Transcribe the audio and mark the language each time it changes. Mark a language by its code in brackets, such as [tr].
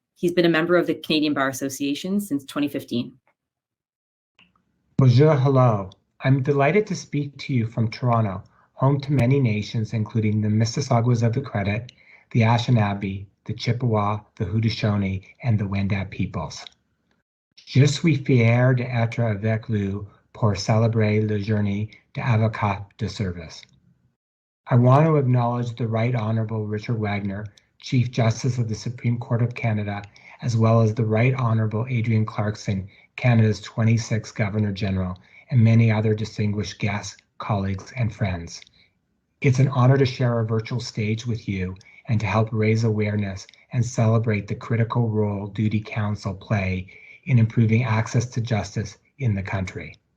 [en] He's been a member of the Canadian Bar Association since 2015. [fr] Bonjour, [en] hello. I'm delighted to speak to you from Toronto, home to many nations, including the Mississaugas of the Credit, the Anishinaabe, the Chippewa, the Haudenosaunee, and the Wendat peoples. [fr] Je suis fier d'être avec vous pour célébrer la journée d'avocat de service. [en] I want to acknowledge the Right Honourable Richard Wagner, Chief Justice of the Supreme Court of Canada, as well as the Right Honourable Adrienne Clarkson, Canada's 26th Governor General, and many other distinguished guests, colleagues, and friends. It's an honor to share a virtual stage with you and to help raise awareness and celebrate the critical role Duty Counsel play in improving access to justice in the country.